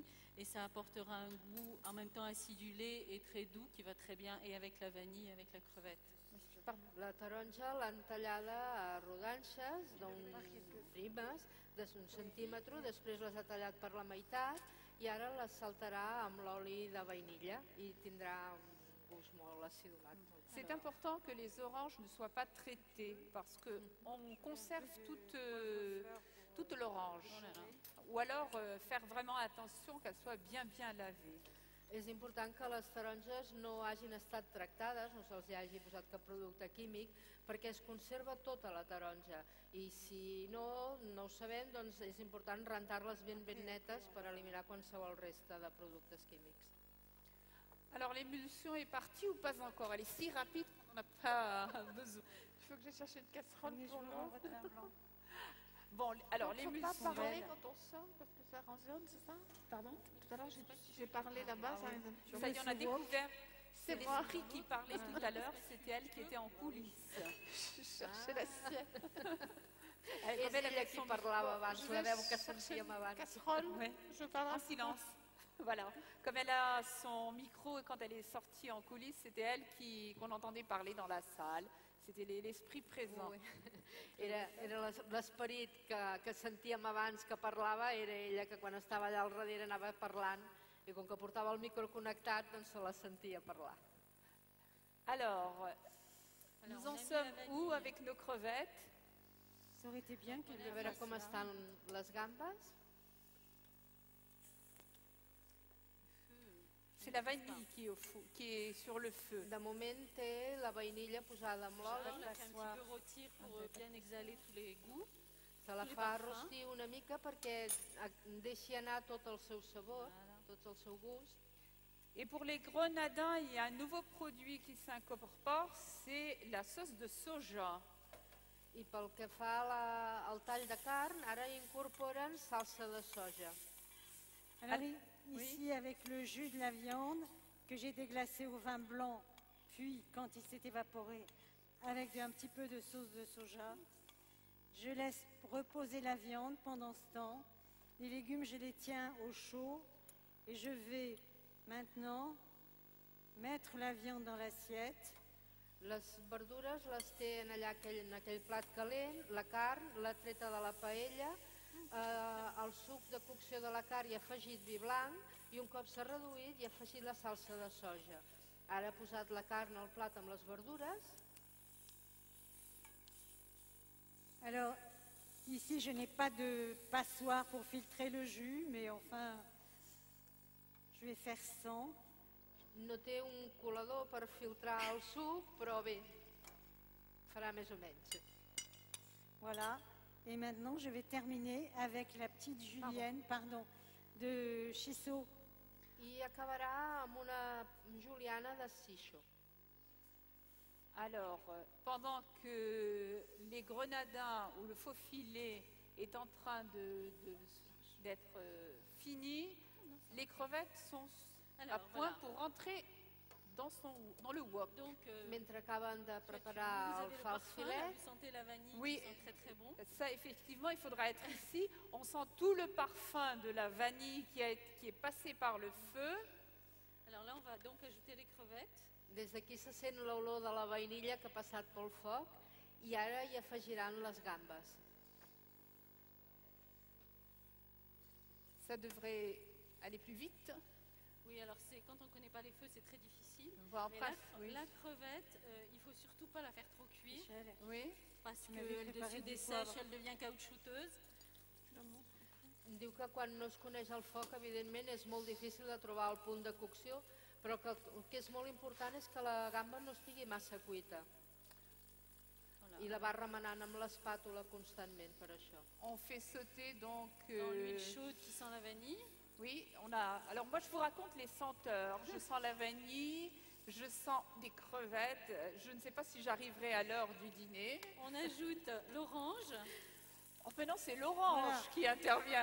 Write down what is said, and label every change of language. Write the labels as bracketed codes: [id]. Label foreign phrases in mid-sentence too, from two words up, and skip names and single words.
[fr] Et ça apportera un goût en même temps acidulé et très doux qui va très bien et avec la vanille et avec la crevette. [ca] La taronja l'han tallada a rodanxes primes d'un centímetre, després les ha tallat per la meitat i ara les saltarà amb l'oli de vainilla i tindrà un gust molt acidulat. [fr] C'est important que les oranges ne soient pas traitées parce qu'on conserve toute l'orange. Ou alors faire vraiment attention qu'elle soit bien lavée. [ca] És important que les taronges no hagin estat tractades, no se'ls hagi posat cap producte químic, perquè es conserva tota la taronja. I si no ho sabem, doncs és important rentar-les ben netes per eliminar qualsevol resta de productes químics. [fr] Alors l'émulsion est partie ou pas encore? Elle est si rapide qu'on n'a pas besoin. Il faut que je cherche une casserole pour l'eau. Bon, alors Il ne faut l'émulsion... pas parler quand on sort parce que ça résonne, c'est ça? Pardon? Tout à l'heure, j'ai parlé là-bas, ça résonne. Ça y est, on a découvert. C'est moi. l'esprit qui parlait tout à l'heure, c'était elle qui était en coulisses. Je cherchais l'assiette. [ca] És ella qui parlava abans, la veu que sentíem abans. [fr] Casserole, Ouais. je parle En silence. Voilà. Comme elle a son micro et quand elle est sortie en coulisses, c'était elle qu'on entendait parler dans la salle. C'était l'esprit présent. [ca] Era l'esperit que sentíem abans que parlava, era ella que quan estava allà al darrere anava parlant i com que portava el micro connectat doncs se la sentia parlar. [fr] Alors, nous en sommes où avec nos crevettes? Ça aurait été bien qu'elle [ca] A veure com estan les gambes. [fr] C'est la vanille qui est sur le feu. [ca] De moment té la vainilla posada amb l'oli, [fr] On la fait un petit peu rôtir pour bien exhaler tous les goûts. [ca] se la fa rostir una mica perquè deixi anar tot el seu sabor, tot el seu gust. [fr] Et pour les grenadins, il y a un nouveau produit qui s'incorpore, c'est la sauce de soja. [ca] I pel que fa al tall de carn, ara incorporen salsa de soja. [fr] Alors ici, avec le jus de la viande que j'ai déglacé au vin blanc, puis quand il s'est évaporé, avec un petit peu de sauce de soja, je laisse reposer la viande pendant ce temps. Les légumes, je les tiens au chaud et je vais maintenant mettre la viande dans l'assiette. [ca] Les verdures les té allà en aquell plat calent, la carn l'ha treta de la paella, el suc de cocció de la carn i ha afegit vi blanc i un cop s'ha reduït i ha afegit la salsa de soja. Ara ha posat la carn al plat amb les verdures. [fr] Alors, ici, je n'ai pas de passoire pour filtrer le jus, mais enfin, je vais faire sans. [ca] No té un colador per filtrar el suc, però bé, farà més o menys. [fr] Voilà. Et maintenant, je vais terminer avec la petite julienne, de Chisso. [ca] I acabarà amb una juliana de Sicho. [fr] Alors, pendant que les grenadins ou le faux filet est en train d'être fini, les crevettes sont à point pour rentrer dans le wok. Donc, [ca] Mentre acaben de preparar el fals filet, [fr] vous sentez la vanille, Oui. qui sent très très bon. Ça, effectivement, il faudra être ici. On sent tout le parfum de la vanille qui est passé par le feu. Alors là, on va donc ajouter les crevettes. [ca] des d'aquí se sent l'olor de la vainilla que ha passat pel foc i ara hi afegiran les gambes. [fr] Ça devrait aller plus vite. Oui, alors quand on ne connaît pas les feux, c'est très difficile. Voir Mais oui. la crevette, il ne faut surtout pas la faire trop cuire Oui. parce Tu m'avais que préparé dessus du dessèche, poivre. elle devient caoutchouteuse. [ca] Diu que quan no es coneix el foc, evidentment, és molt difícil de trobar el punt de cocció, però que el que és molt important és que la gamba no estigui massa cuita. [fr] Voilà. [ca] I la va remenant amb l'espàtula constantment per això. [fr] On fait sauter donc... Dans l'huile chaude qui sent la vanille. Oui, on a... Alors moi, je vous raconte les senteurs. Je sens la vanille, je sens des crevettes. Je ne sais pas si j'arriverai à l'heure du dîner. On ajoute l'orange. Oh, mais non, c'est l'orange qui intervient.